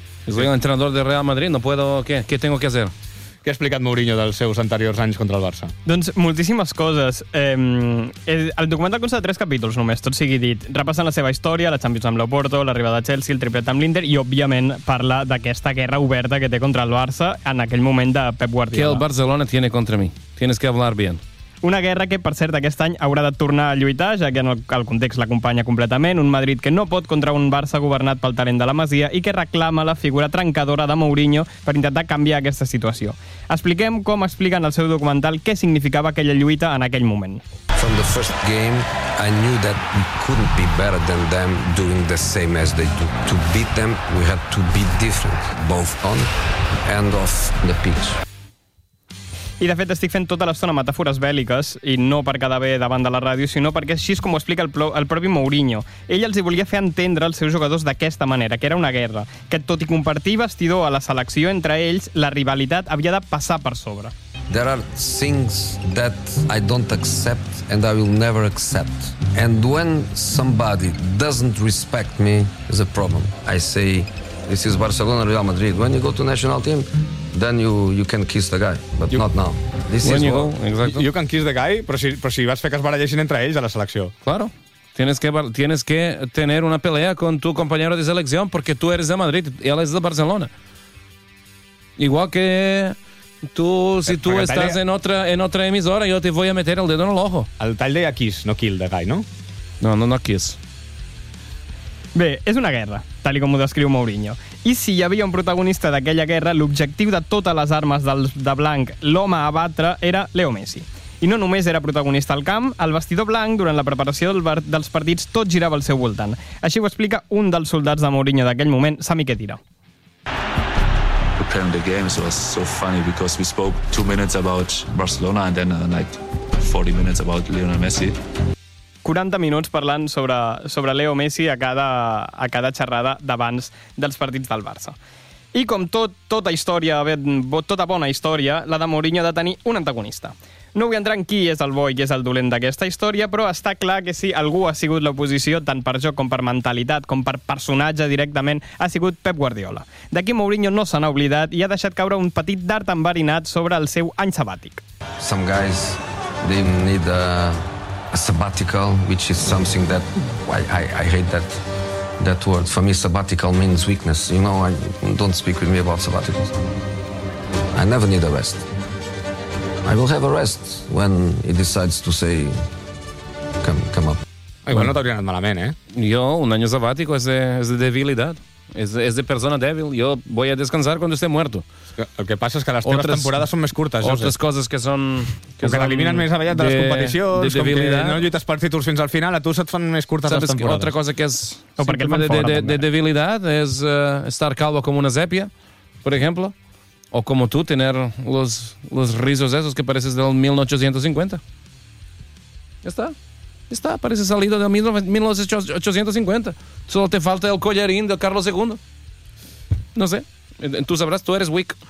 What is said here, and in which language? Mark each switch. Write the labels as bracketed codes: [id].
[es] Soy un entrenador de Real Madrid, no puedo... ¿Qué tengo que hacer? [ca] Què ha explicat Mourinho dels seus anteriors anys contra el Barça? Doncs moltíssimes coses. El documental consta de 3 capítols només, tot sigui dit. Repassant la seva història, la Champions amb l'Oporto, l'arribada a Chelsea, el triplet amb l'Inter, i òbviament parla d'aquesta guerra oberta que té contra el Barça en aquell moment de Pep Guardiola. [es] Que el Barcelona tiene contra mí. Tienes que hablar bien. [ca] Una guerra que, per cert, aquest any haurà de tornar a lluitar, ja que en el context l'acompanya completament. Un Madrid que no pot contra un Barça governat pel talent de la Masia i que reclama la figura trencadora de Mourinho per intentar canviar aquesta situació. Expliquem com explica en el seu documental què significava aquella lluita en aquell moment. [en] From the first game, I knew that we couldn't be better than them doing the same as they do. To beat them, we had to be different, both on and off the pitch. [ca] I, de fet, estic fent tota l'estona metàfores bèl·liques i no per quedar bé davant de la ràdio, sinó perquè així és com ho explica el propi Mourinho. Ell els volia fer entendre als seus jugadors d'aquesta manera, que era una guerra, que tot i compartir vestidor a la selecció entre ells, la rivalitat havia de passar per sobre. [en] There are things that I don't accept and I will never accept. And when somebody doesn't respect me, is a problem. I say, this is Barcelona, Real Madrid. When you go to national team, then you can kiss the guy, but not now. This when is you go, exactly. You can kiss the guy, [ca] però si vas fer que es barallessin entre ells a la selecció. [es] Claro. Tienes que tener una pelea con tu compañero de selección porque tú eres de Madrid y él es de Barcelona. Igual que Tú, si tú estás talla... en otra emisora, yo te voy a meter el dedo en el ojo. [ca] El tall deia [en] kiss, [ca] no [en] kill the guy, [ca] no? [en] No kiss. [ca] Bé, és una guerra, tal com ho descriu Mourinho. I si hi havia un protagonista d'aquella guerra, l'objectiu de totes les armes de blanc, l'home a batre, era Leo Messi. I no només era protagonista al camp, al vestidor blanc, durant la preparació dels partits, tot girava al seu voltant. Així ho explica un dels soldats de Mourinho d'aquell moment, Sami Khedira. [en] Preparing the games was so funny because we spoke 2 minutes about Barcelona and then like 40 minutes about Lionel Messi. [ca] 40 minuts parlant sobre Leo Messi a cada xerrada d'abans dels partits del Barça. I com tota història, tota bona història, la de Mourinho ha de tenir un antagonista. No vull entrar en qui és el bo i qui és el dolent d'aquesta història, però està clar que si algú ha sigut l'oposició, tant per joc com per mentalitat, com per personatge directament, ha sigut Pep Guardiola. D'aquí Mourinho no se n'ha oblidat i ha deixat caure un petit dard enverinat sobre el seu any sabàtic. [en] Some guys didn't need a sabbatical, which is something that I hate that word. For me, sabbatical means weakness. You know, don't speak with me about sabbaticals. I never need a rest. I will have a rest when he decides to say come up. [ca] Igual bueno, no t'hauria anat malament, eh? [es] Jo, un año sabático es de debilidad. Es de persona débil. Jo voy a descansar cuando esté muerto. [ca] El que passa és que les teves temporades són més curtes. Otres coses que són... Que t'eliminen més avallat de les competicions, [es] de debilidad. [ca] Com que no lluites per títols fins al final, a tu se't fan més curtes saps les temporades. [es] Otra cosa que és de debilidad és estar calvo [ca] com una sèpia, [es] per exemple. O como tú, tener los rizos esos que pareces del 1850. Ya está, parece salido del 1850. Solo te falta el collarín del Carlos II. No sé, tú sabrás, tú eres weak.